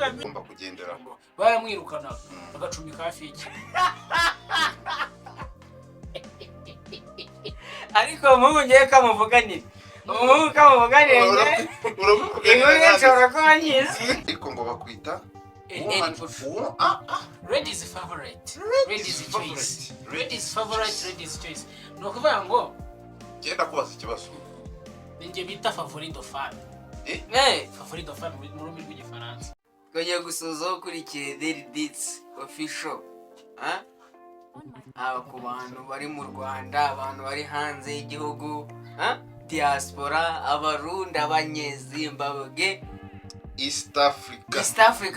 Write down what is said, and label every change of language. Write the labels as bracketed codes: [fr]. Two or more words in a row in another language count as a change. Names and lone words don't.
[rw] ngomba kugendera baramwirukana agacumika hafi y'iki ariko umuhungu ngiye kamuvuganira umuhungu kamuvuganira inkuru ye nshobora kuba nyizi ariko ngo bakwita [en] ladies favorite ladies choice ladies favorite ladies choice [rw] ni ukuvuga ngo genda kubaza ikibazo ninjye bita [en] favorite fan favorite fan [rw] mu rurimi rw'igifaransa kongera gusuzaho ukurikiye Daily Beats official aba ku bantu bari mu Rwanda abantu bari hanze y'igihugu diaspora abarundi abanyezimbabwe East Africa